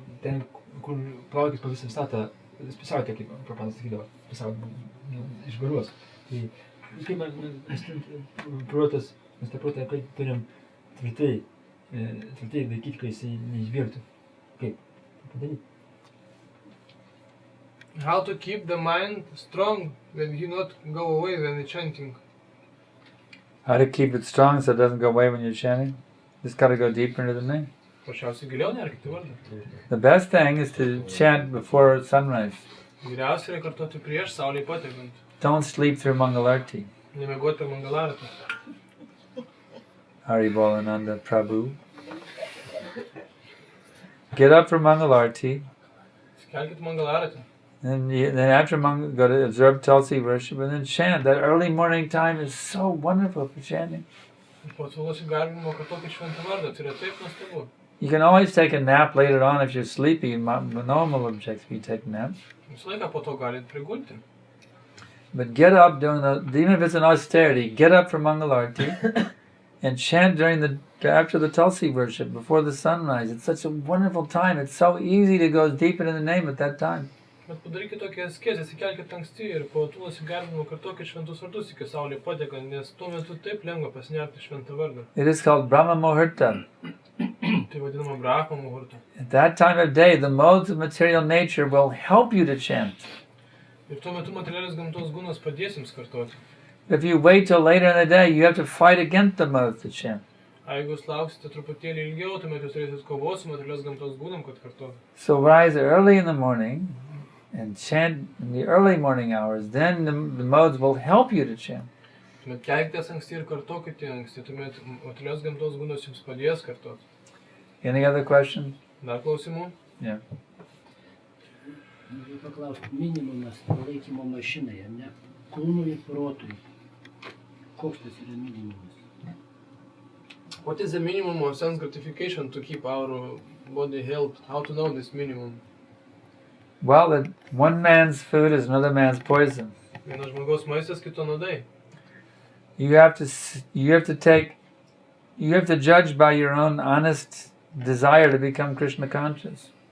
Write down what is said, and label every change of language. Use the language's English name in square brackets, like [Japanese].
[Lithuanian] Ten, kur plaukis po visą visatą, pusiautė, kaip Prabhupadas sakydavo, pusiautė išgaruos. Tai kaip mes protas, mes tą protą turim tvirtai laikyti, kai jisai neišbėgtų. Kaip padaryti? [English] How to keep the mind strong when he not go away when you're chanting? How to keep it strong so it doesn't go away when you're chanting? Just got to go deeper into the name. [Lithuanian] Paprasčiausiai giliau nerkite vardą. [English] The best thing is to chant before sunrise. [Lithuanian] Geriausia yra kartoti prieš saulei patekant. [English] Don't sleep through Mangalarti. [Lithuanian] Nemiegoti per Mangalartą. [English] Haribol Ananda Prabhu. Get up for Mangalarti. [Lithuanian] Skelkit Mangalartą. [English] Then after go to observe Tulsi worship and then chant. That early morning time is so wonderful for chanting. [Lithuanian] Po tylos įgarbinimo kartokit šventą vardą, tai yra taip nuostabu. [English] You can always take a nap later on if you're sleepy. No one will object if you take a nap. [Lithuanian] Visą laiką po to galit prigulti. [English] But get up even if it's an austerity, get up for Mangalarti and chant after the Tulsi worship, before the sunrise. It's such a wonderful time. It's so easy to go deep into the name at that time. [Lithuanian] Bet padarykit tokią askezę, įsikelkit anksti ir po tylos įgarbinimo kartokit šventus vardus iki saulė patekant, nes tuo metu taip lengva pasinerti šventą vardą. [English] It is called Brahma Muhurta. [Lithuanian] Tai vadinama Brahma Muhurta. [English] At that time of day, the modes of material nature will help you to chant. [Lithuanian] Ir tuo metu materialinis gamtos gūnas padės jums kartoti. [English] If you wait till later in the day, you have to fight against the modes to chant. [Lithuanian] Jeigu jūs lauksite truputėlį ilgiau, tuomet jūs turėsit kovos su materialinis gamtos gūnam, kad kartotų. [English] So rise early in the morning and chant in the early morning hours. Then the modes will help you to chant. [Lithuanian] Tuomet kelkitės anksti ir kartokite anksti, tuomet materialinis gamtos gūnas jums padės kartoti. [English] Any other questions? [Lithuanian] Dar klausimų? [English] Yeah. [Lithuanian] Noriu paklausti, minimumas palaikymo mašinai, ar ne? Kūnui ir protui. Koks tas yra minimumas? [English] What is the minimum of sense gratification to keep our body health? How to know this minimum? Well, that one man's food is another man's poison. [Lithuanian] Vienas žmogaus maistas, kito nuodai. [English] You have to take you have to judge by your own honest desire to become Krishna conscious.